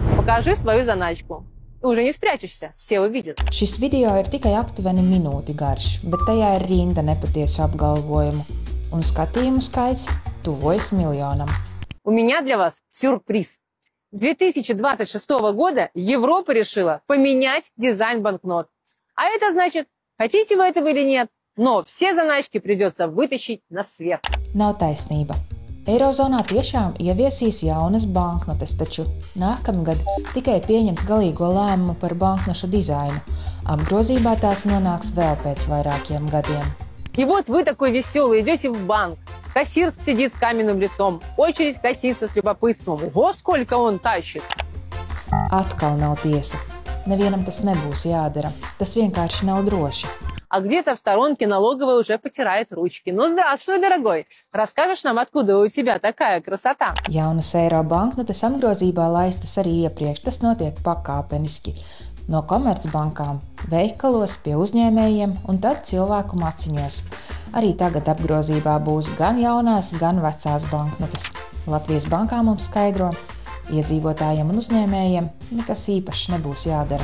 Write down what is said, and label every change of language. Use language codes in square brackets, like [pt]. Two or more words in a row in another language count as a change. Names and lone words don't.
[ru] Покажи свою заначку. Уже не спрячешься, все увидят. [lv] Šis video ir tikai aptuveni minūti garš, bet tajā ir rinda nepatiesu apgalvojumu, un skatījumu skaits tuvojas miljonam. [ru] У меня для вас сюрприз. С 2026 года Европа решила поменять дизайн банкнот. А это значит, хотите вы этого или нет, но все заначки придется вытащить на свет. [lv] Nav taisnība. Eirozonā tiešām ieviesīs jaunas banknotes, taču nākamgad tikai pieņems galīgo lēmumu par banknošu dizainu. Apgrozībā tās nonāks vēl pēc vairākiem gadiem. [ru] И вот вы такой веселый идете в банк. Кассир сидит с каменным лицом. Очередь кассится с любопытством. Ого, сколько он тащит! [lv] Atkal nav tiesa. Nevienam tas nebūs jādara. Tas vienkārši nav droši. [ru] А где-то в сторонке налоговая уже потирает ручки. Ну, здравствуй, дорогой. Расскажешь нам, откуда у тебя такая красота? [lv] Jaunas eiro banknotes apgrozībā laistas arī iepriekš. Tas notiek pakāpeniski. No komercbankām, veikalos, pie uzņēmējiem un tad cilvēku maciņos. Arī tagad apgrozībā būs gan jaunās, gan vecās banknotes. Latvijas bankā mums skaidro, iedzīvotājiem un uzņēmējiem nekas īpašs nebūs jādara.